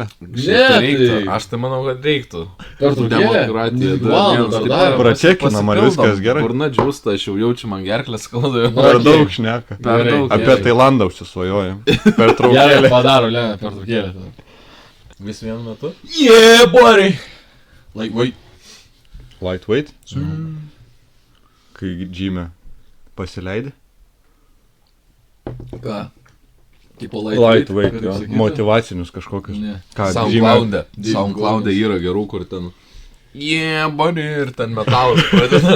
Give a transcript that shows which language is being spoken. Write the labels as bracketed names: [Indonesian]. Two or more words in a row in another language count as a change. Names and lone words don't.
[Lithuanian] Šiaip tai reiktų. tai- Aš tai manau, kad reiktų. pertraukėlė. Demokratija. Valandą dar davė. Pračekinam, ar viskas gerai? Burna džiūsta, aš jau jaučiu, man gerklės skauda. Nu, Per okei. daug šneka. Per Gerai. daug. Apie Gerai. Tailandą užsisvajojam. Gerai, Pertraukėlė. padaro, Lena, pertraukėlė tada. Vis vienu metu? [English] Yeah, buddy! Like, wait. Lightweight? [Lithuanian] Kai gymė pasileidė? Ką? Tipo Lightweight, kaip jo. sakytų? Motyvacinius kažkokius. Ne. Ką, SoundCloud'e. David SoundCloud'e Goggins. yra gerų, kur ten. [English] Yeah, buddy, [Lithuanian] ir ten metalas pradeda.